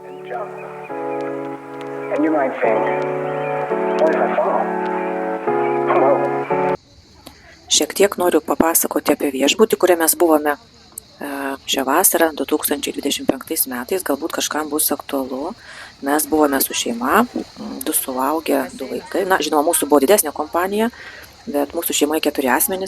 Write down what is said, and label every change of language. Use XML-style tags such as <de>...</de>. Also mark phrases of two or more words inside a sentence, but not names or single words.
<en>And you might think, what if I fall? Well,</en> <lt>Šiek tiek noriu papasakoti apie viešbutį, kuriame mes buvome šią vasarą 2025 metais, galbūt kažkam bus aktualu. Mes buvome su šeima, 2 suaugę, 2 vaikai. Na, žinoma, mūsų buvo didesnė kompanija, bet mūsų šeimoje 4 asmenys.</lt>